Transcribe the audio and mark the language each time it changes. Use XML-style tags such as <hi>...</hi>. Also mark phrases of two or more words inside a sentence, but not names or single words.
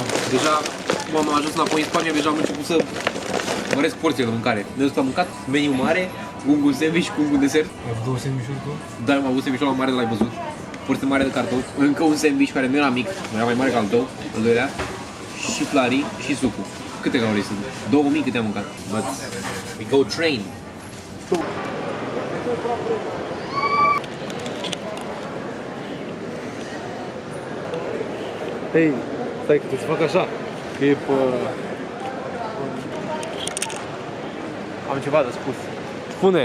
<ro>Deja, cum am ajuns înapoi în Spania, deja am început să măresc porțiile de mâncare. De am mâncat meniu mare, un sandwich cu un desert. Ai avut 2 sandwich-uri tu? Da, am avut sandwich-ul ăla mare de l-ai văzut. Porție mare de cartofi. Încă un sandwich care nu era mic, era mai mare ca al tău, al doilea. Și flarii și sucul. Câte calorii sunt? 2000 câte am mâncat.</ro> <en>But we go train.</en> <ro>Hei, stai că te fac așa, că e pe... Am ceva de spus. Spune.</ro>